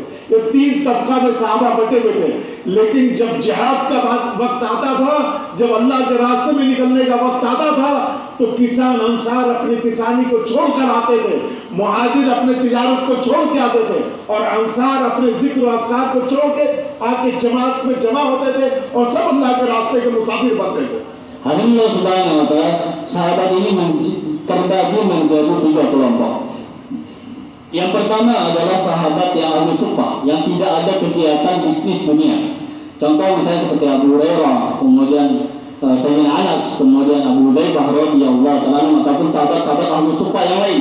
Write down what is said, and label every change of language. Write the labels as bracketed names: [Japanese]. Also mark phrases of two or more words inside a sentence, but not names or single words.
[Hindi] ये तीन तबका में सहाबा बटे हुए थे। लेकिन जब जिहाद का वक्त आता था, जब अल्लाह के रास्ते में निकलने का वक्त आता था, तो किसान अंसार अपनी किसानी को छोड़कर आते थे, मुहाजिर अपने तिजारत को छोड़ के आते थे, और अंसार अपने जिक्र और अस्कार को छोड़ के आके जमात में जमा होते थे, और सब अल्लाह के रास्ते के मुसाफिर बनते थे। [Arabic] الله سبحانه وتعالى, [Indonesian] sahabat ini terbagi menjadi 3 kelompok. Yang pertama adalah sahabat yang [Arabic] أهل الصفة, [Indonesian] yang tidak ada kegiatan bisnis dunia. Contoh misalnya seperti Abu Hurairah, kemudian Sayyidina Anas, kemudian Abu Hurairah [Arabic] رضي الله تعالى, [Indonesian] ataupun sahabat-sahabat [Arabic] أهل الصفة [Indonesian] yang lain.